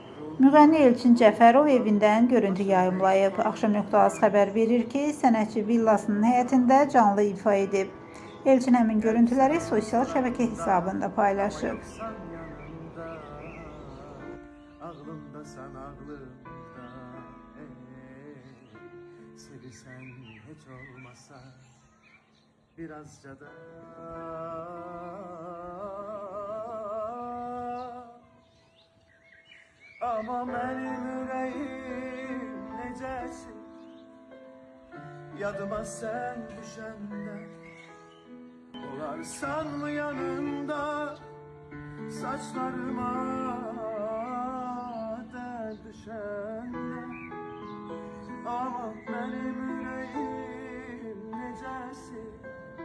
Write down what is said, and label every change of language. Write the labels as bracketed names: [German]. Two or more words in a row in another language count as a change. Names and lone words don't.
[Azerbaijani] Müğənni Elçin Cəfərov evindən görüntü yayımlayıb. Axşam.az xəbər verir ki, sənətçi villasının həyətində canlı ifa edib. Elçin həmin görüntüləri sosial şəbəkə hesabında paylaşıb. [Turkish] Ağlımda sen ağlımda, sevisen hiç olmasa birazca da [Azerbaijani] ama benim yüreğim necəsin yadıma [Turkish] sen düşende olarsan mı yanında saçlarıma der düşende ama benim yüreğim necəsin